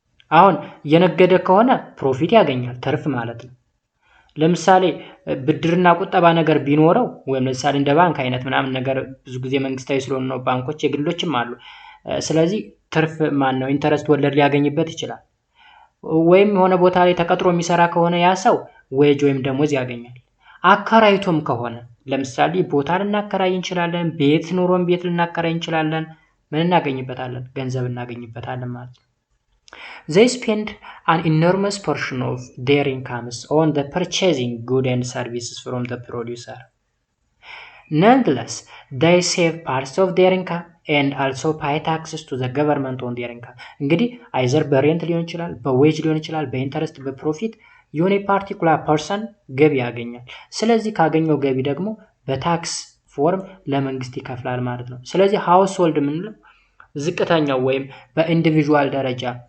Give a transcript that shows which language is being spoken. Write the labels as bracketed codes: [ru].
[am] አሁን የነገደ ከሆነ ፕሮፊት ያገኛል፣ ትርፍ ማለት ነው። ለምሳሌ ብድርና ቁጠባ ነገር ቢኖረው ወይም ለምሳሌ እንደ ባንክ አይነት ምናምን ነገር ብዙ ጊዜ መንግስታዊ ስለሆነ ነው ባንኮች፣ የግሎችም አሉ። ስለዚህ ትርፍ ነው ኢንተረስት ወለድ ሊያገኝበት ይችላል። ወይም የሆነ ቦታ ላይ ተቀጥሮ የሚሰራ ከሆነ ያ ሰው ዌጅ ወይም ደሞዝ ያገኛል። አከራይቶም ከሆነ ለምሳሌ ቦታ ልናከራይ እንችላለን፣ ቤት ኑሮን ቤት ልናከራይ እንችላለን። ምን እናገኝበታለን? ገንዘብ እናገኝበታለን ማለት ነው። [en] They spend an enormous portion of their incomes on the purchasing goods and services from the producer. Nonetheless, they save parts of their income and also pay taxes to the government on their income. [am] እንግዲህ አይዘር በሬንት ሊሆን ይችላል፣ በዌጅ ሊሆን ይችላል፣ በኢንተረስት በፕሮፊት የሆነ ፓርቲኩላር ፐርሰን ገቢ ያገኛል። ስለዚህ ካገኘው ገቢ ደግሞ በታክስ ፎርም ለመንግስት ይከፍላል ማለት ነው። ስለዚህ ሃውስሆልድ የምንለው ዝቅተኛው ወይም በኢንዲቪጁዋል ደረጃ